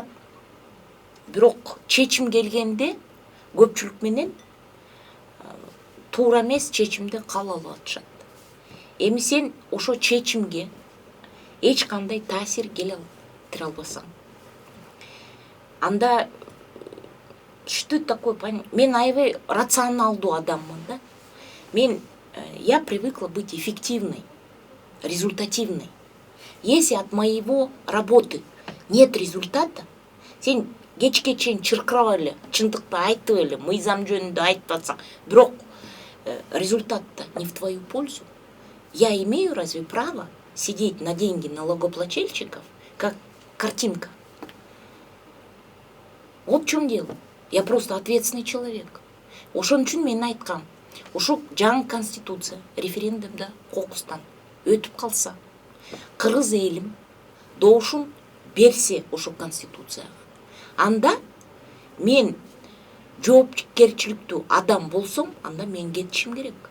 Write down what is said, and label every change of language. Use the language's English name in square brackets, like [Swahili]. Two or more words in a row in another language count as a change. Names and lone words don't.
[Kyrgyz] Бирок чечим келгенде көпчүлүк менен туура эмес чечимди кабыл алып атышат. Эми сен ошо чечимге эч кандай таасир келтире албасаң, анда [Russian] что такое, [Kyrgyz] мен аябай рационалдуу адаммын да. [Russian] Я привыкла быть эффективной, результативной. Если от моего работы нет результата, [Kyrgyz] сен кечке чейин чыркырап эле, чындыкты айтып эле, мыйзам жөнүндө айтып атсаң, бирок [Russian] результат-то не в твою пользу. Я имею разве право сидеть на деньги налогоплательщиков, как картинка? Вот в чем дело. Я просто ответственный человек. [Kyrgyz] Ошон үчүн мен айткам, ошо жаңы конституция референдумда кокустан өтүп калса, кыргыз элим доошун берсе ошо конституцияга, анда мен жоопкерчиликтүү адам болсом, анда мен кетишим керек.